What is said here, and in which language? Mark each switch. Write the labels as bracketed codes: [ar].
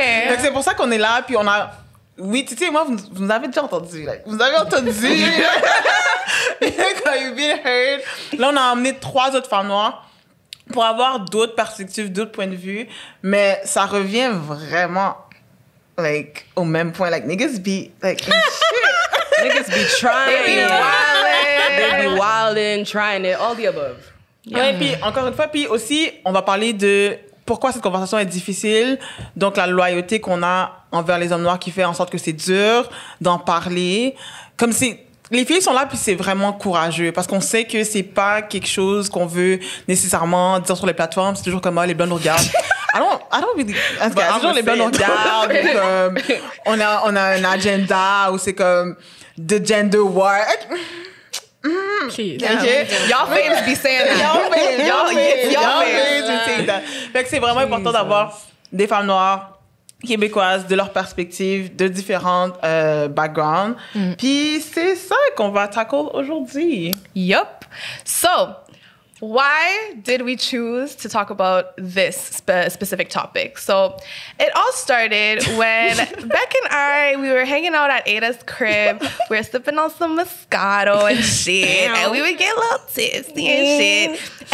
[fr] Fait que c'est pour ça qu'on est là, puis on a... Oui, tu sais, moi, vous nous avez déjà entendu. Like, vous avez entendu. [en] Quand you've been heard. [fr] Là, on a emmené 3 autres femmes noires pour avoir d'autres perspectives, d'autres points de vue. Mais ça revient vraiment, like, au même point. [en] Like, niggas be, like, in shit. Niggas be trying. They be wildin', trying it, all the above. [fr] Ouais, puis encore une fois, puis aussi, on va parler de pourquoi cette conversation est difficile. Donc, la loyauté qu'on a envers les hommes noirs qui fait en sorte que c'est dur d'en parler. Comme si les filles sont là, puis c'est vraiment courageux parce qu'on sait que c'est pas quelque chose qu'on veut nécessairement dire sur les plateformes. C'est toujours comme, les blondes nous regardent. I don't really... C'est toujours les blondes nous regardent. Comme, on a un agenda où c'est comme the gender war. Okay. [en] Y'all faves be saying that. Y'all faves. [fr] Fait que c'est vraiment important d'avoir des femmes noires québécoises de leur perspective, de différentes backgrounds. Puis c'est ça qu'on va tackle aujourd'hui. Yup. [en] So, why did we choose to talk about this specific topic? So, it all started when Beck and we were hanging out at Ada's crib. We were sipping on some Moscato and shit. And we would get a little tipsy and shit.